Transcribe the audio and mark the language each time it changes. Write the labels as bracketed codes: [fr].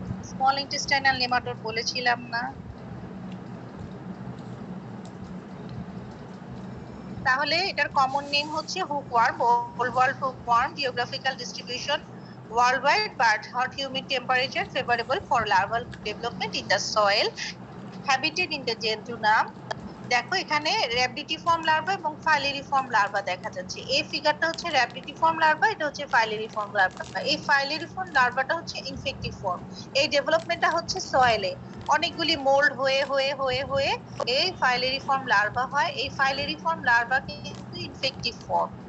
[bn] Small intestinal nematode বলেছিলাম না? তাহলে এটার কমন নেম হচ্ছে hookworm, whole world hookworm. [en] Geographical distribution worldwide, but hot humid temperature favorable for larval development in the soil. Habitat in the jejunum. [bn] দেখো এখানে র্যাবিডিটিফর্ম larva এবং ফাইলেরিফর্ম larva দেখা যাচ্ছে। এই ফিগারটা হচ্ছে র্যাবিডিটিফর্ম লার্ভা, এটা হচ্ছে ফাইলেরিফর্ম লার্ভা। এই ফাইলেরিফর্ম লার্ভাটা হচ্ছে ইনফেক্টিভ ফর্ম। এই ডেভেলপমেন্টটা হচ্ছে সয়েলে, অনেকগুলি মোল্ড হয়ে হয়ে হয়ে হয়ে এই ফাইলেরিফর্ম লার্ভা হয়। এই ফাইলেরিফর্ম লার্ভা কিন্তু ইনফেক্টিভ ফর্ম।